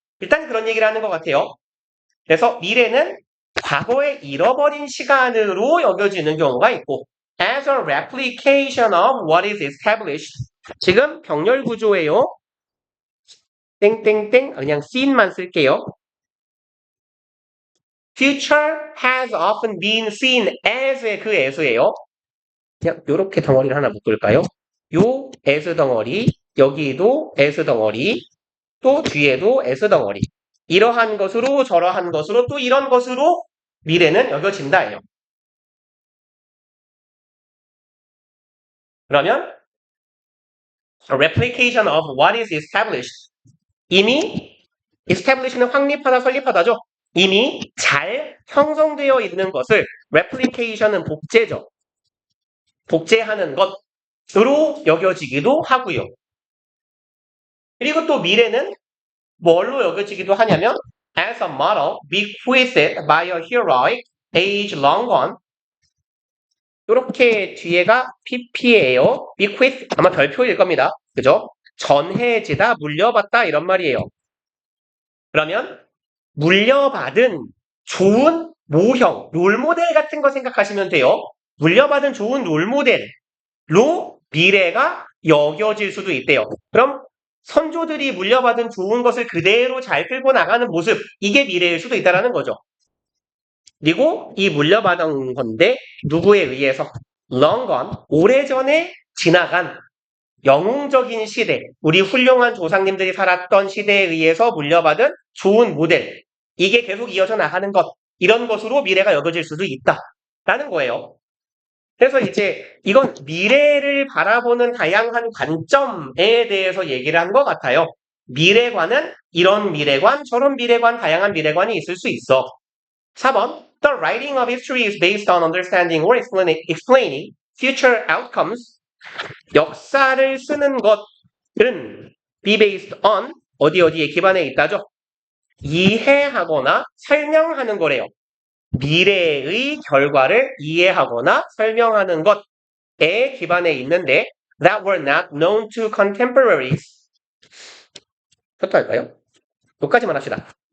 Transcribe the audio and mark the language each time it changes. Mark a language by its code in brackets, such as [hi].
[ko] 일단 그런 얘기를 하는 것 같아요. 그래서 미래는 과거에 잃어버린 시간으로 여겨지는 경우가 있고, [en] as a replication of what is established. [ko] 지금 병렬 구조예요. 땡땡땡 그냥 seen만 쓸게요. [en] Future has often been seen as의 그 as예요. [ko] 그냥 요렇게 덩어리를 하나 묶을까요? 요 as 덩어리, 여기도 as 덩어리, 또 뒤에도 as 덩어리. 이러한 것으로 저러한 것으로 또 이런 것으로 미래는 여겨진다예요. 그러면 [en] a replication of what is established. [ko] 이미 establish는 확립하다, 설립하다죠. 이미 잘 형성되어 있는 것을 replication은 복제죠. 복제하는 것으로 여겨지기도 하고요. 그리고 또 미래는 뭘로 여겨지기도 하냐면 [en] as a model bequeathed by a heroic age long gone. [ko] 이렇게 뒤에가 PP예요. bequeath 아마 별표일 겁니다. 그죠? 전해지다, 물려받다 이런 말이에요. 그러면 물려받은 좋은 모형, 롤모델 같은 거 생각하시면 돼요. 물려받은 좋은 롤모델로 미래가 여겨질 수도 있대요. 그럼 선조들이 물려받은 좋은 것을 그대로 잘 끌고 나가는 모습, 이게 미래일 수도 있다는 거죠. 그리고 이 물려받은 건데 누구에 의해서? [en] long gone, [ko] 오래전에 지나간 영웅적인 시대, 우리 훌륭한 조상님들이 살았던 시대에 의해서 물려받은 좋은 모델, 이게 계속 이어져 나가는 것, 이런 것으로 미래가 여겨질 수도 있다라는 거예요. 그래서 이제 이건 미래를 바라보는 다양한 관점에 대해서 얘기를 한 것 같아요. 미래관은 이런 미래관, 저런 미래관, 다양한 미래관이 있을 수 있어. [en] 4번 The writing of history is based on understanding or explaining future outcomes. [ko] 역사를 쓰는 것은 [en] be based on [ko] 어디에 기반해 있다죠? 이해하거나 설명하는 거래요. 미래의 결과를 이해하거나 설명하는 것에 기반해 있는데 [en] that were not known to contemporaries. [ko] 어떨까요? 여기까지만 합시다.